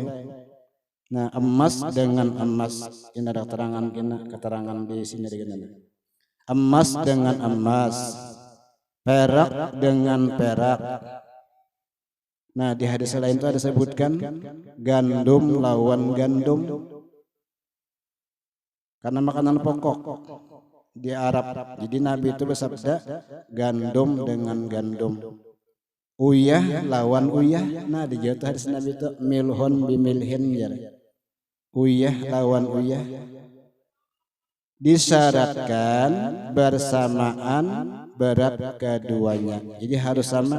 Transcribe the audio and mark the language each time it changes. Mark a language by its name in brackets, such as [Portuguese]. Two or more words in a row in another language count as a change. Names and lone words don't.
[Indonesian] Nah, emas dengan emas, ini ada keterangan di sini dengan emas dengan emas, perak dengan perak. Nah di hadis lain itu ada sebutkan gandum lawan gandum, karena makanan pokok di Arab. Jadi Nabi itu bersabda gandum dengan gandum, [Banjar] uyah lawan uyah. [Indonesian] Nah di jatuh hadis Nabi itu [Arabic] الملح بالملح, [Indonesian] ya, [Banjar] uyah lawan uyah. [Indonesian] Disyaratkan bersamaan berat keduanya, jadi harus sama.